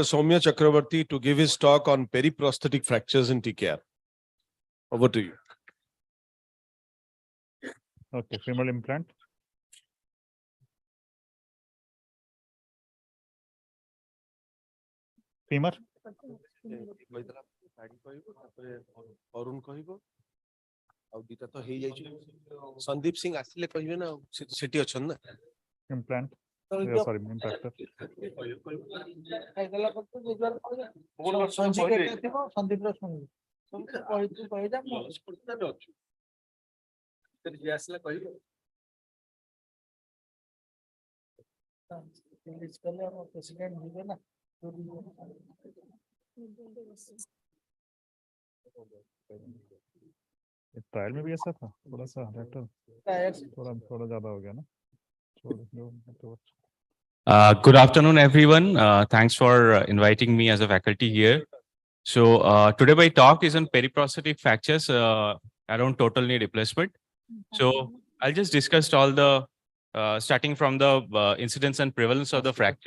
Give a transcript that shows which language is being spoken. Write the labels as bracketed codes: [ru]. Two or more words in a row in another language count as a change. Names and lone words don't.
[en] Soumya Chakravarti to give his talk on periprosthetic fractures in TKR. Over to you. Okay, femoral implant. Femur. [or] ଅରୁଣ କହିବ ଆଉ ଦିଟା ତ ହେଇଯାଇଛି ସନ୍ଦୀପ ସିଂ ଆସିଲେ କହିବେ ନା ସେଠି ଅଛନ୍ତି ନା [en] Implant. Yeah, sorry, impactor. [or] ଆସିଲା କହିବ [hi] ट्रायल में भी ऐसा था थोड़ा सा डॉक्टर थोड़ा ज्यादा हो गया ना [en] Good afternoon, everyone. Thanks for inviting me as a faculty here. So today my talk is on periprosthetic fractures around total knee replacement. So I'll just discuss all the starting from the incidence and prevalence of the fracture.